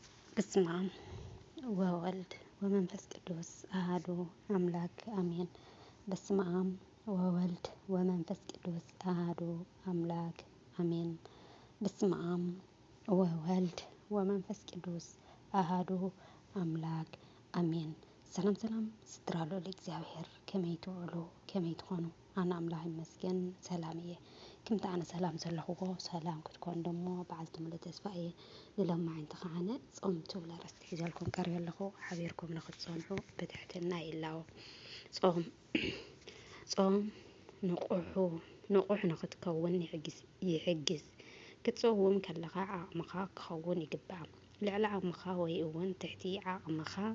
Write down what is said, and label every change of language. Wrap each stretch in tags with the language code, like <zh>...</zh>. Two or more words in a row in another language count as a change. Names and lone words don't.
<gez>በስመ አብ ወወልድ ወመንፈስ ቅዱስ አሐዱ አምላክ አሜን። በስመ አብ ወወልድ ወመንፈስ ቅዱስ አሐዱ አምላክ አሜን። በስመ አብ ወወልድ ወመንፈስ ቅዱስ አሐዱ አምላክ አሜን።</gez> <ti>ሰላም ሰላም ስትራሎ ለእግዚአብሔር ከመይ ትውዕሉ ከመይ ትኾኑ ኣነ ኣምላኽ ይመስገን ሰላም እየ። ከምቲ ኣነ ሰላም ዘለኹዎ ሰላም ክትኮን ደሞ በዓልቲ ሙሉእ ተስፋ እየ። ንሎማዓንቲ ከዓነ ጾም ትብሉ ኣርእስቲ ሒዘልኩም ቀሪበ ኣለኹ። ሓቢርኩም ንክትፀንሑ ብትሕትና ይላዎ። ጾም ንቑሕ ንክትከውን ይሕግዝ። ክትፅውም ከለኻ ዓቕምኻ ክኸውን ይግባእ። ልዕሊ ዓቕምኻ ወይ እውን ትሕቲ ዓቕምኻ</ti>